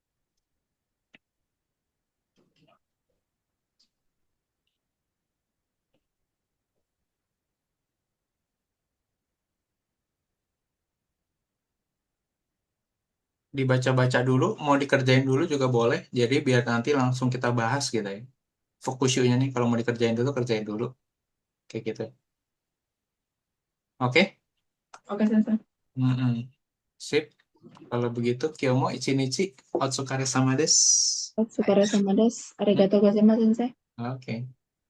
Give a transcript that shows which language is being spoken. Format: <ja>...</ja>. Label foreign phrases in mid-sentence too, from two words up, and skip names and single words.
<id>Dibaca-baca dulu, mau dikerjain dulu juga boleh. Jadi biar nanti langsung kita bahas gitu ya. Fukushu-nya nih, kalau mau dikerjain dulu, kerjain dulu. Kayak gitu. Oke? oke, Sensei. Mm-mm. Sip. Kalau begitu,</id> <ja>今日も一日お疲れ様です. お疲れ様です. Hmm. ありがとうございます、先生.</ja> <id>Oke.</id>